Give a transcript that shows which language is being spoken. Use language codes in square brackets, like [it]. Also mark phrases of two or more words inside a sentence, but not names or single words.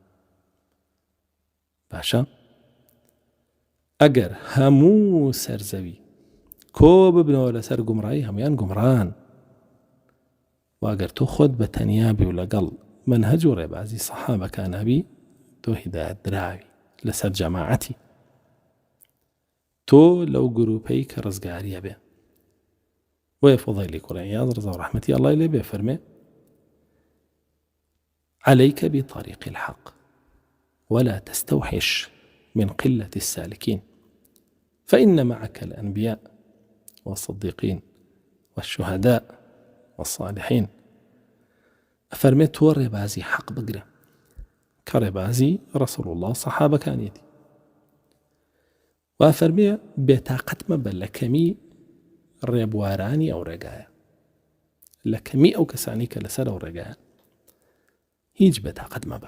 [ckb] باشە ئەگەر هەموو سەرزەوی کۆ ببنەوە لەسەر گومڕایی هەمویان گومڕان، واگەر تۆ خۆت بە تەنیابی و لەگەڵ منهەج و ڕێبازی سەحابەکانابی تۆ هیدایەت دراوی لەسەر جەماعەتی، تۆ لەو گروپەی کە ڕزگاریە بێ. وەیە فوضەیلی کوڕی عیاض ڕزا و ڕەحمەتی ئەڵڵای لێ بێ فەرمێ [ar] عليك بطريق الحق ولا تستوحش من قلة السالكين فإن معك الأنبياء والصديقين والشهداء والصالحين. [ckb] أفرمي تو ڕێبازی حەق بگرە کە ڕێبازی ڕەسوڵ الله سەحابەکانیەتی، و فەرمێ بێتاقەت مەبە لە کەمی ڕێبوارانی ئەو ڕێگایە، لە کەمی ئەو کەسانی کە لەسەر ئەو ڕێگایە هیچ بێتاقەت مەبە.